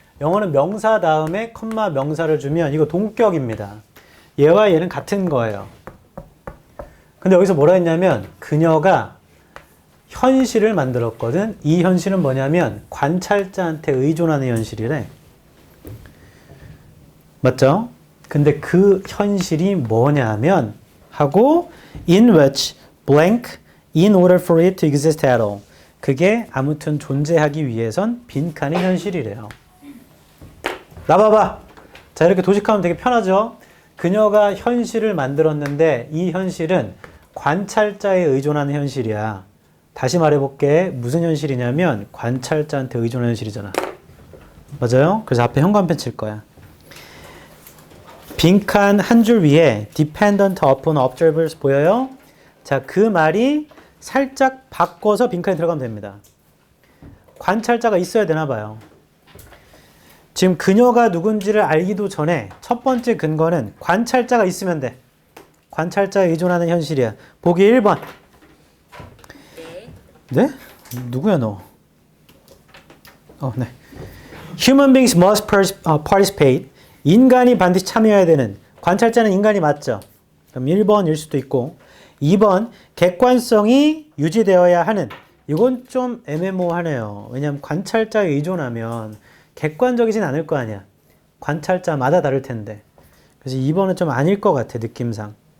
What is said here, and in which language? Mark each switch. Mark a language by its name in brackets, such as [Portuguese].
[Korean] 영어는 명사 다음에 컴마 명사를 주면 이거 동격입니다. 얘와 얘는 같은 거예요. 근데 여기서 뭐라 했냐면 그녀가 현실을 만들었거든. 이 현실은 뭐냐면 관찰자한테 의존하는 현실이래. 맞죠? 근데 그 현실이 뭐냐면 하고 [English] in which blank in order for it to exist at all. [Korean] 그게 아무튼 존재하기 위해선 빈칸이 현실이래요. 나봐봐. 자, 이렇게 도식하면 되게 편하죠? 그녀가 현실을 만들었는데 이 현실은 관찰자에 의존하는 현실이야. 다시 말해볼게. 무슨 현실이냐면 관찰자한테 의존하는 현실이잖아. 맞아요? 그래서 앞에 현관펜 칠 거야. 빈칸 한 줄 위에 [English] dependent upon observers [Korean] 보여요? 자, 그 말이 살짝 바꿔서 빈칸에 들어가면 됩니다. 관찰자가 있어야 되나 봐요. 지금 그녀가 누군지를 알기도 전에 첫 번째 근거는 관찰자가 있으면 돼. 관찰자에 의존하는 현실이야. 보기 1번. 네? 누구야 너? 네. [English] Human beings must participate. [Korean] 인간이 반드시 참여해야 되는. 관찰자는 인간이 맞죠? 그럼 1번일 수도 있고. 2번. 객관성이 유지되어야 하는. 이건 좀 애매모호하네요. 왜냐하면 관찰자에 의존하면 객관적이진 않을 거 아니야. 관찰자마다 다를 텐데. 그래서 2번은 좀 아닐 것 같아, 느낌상.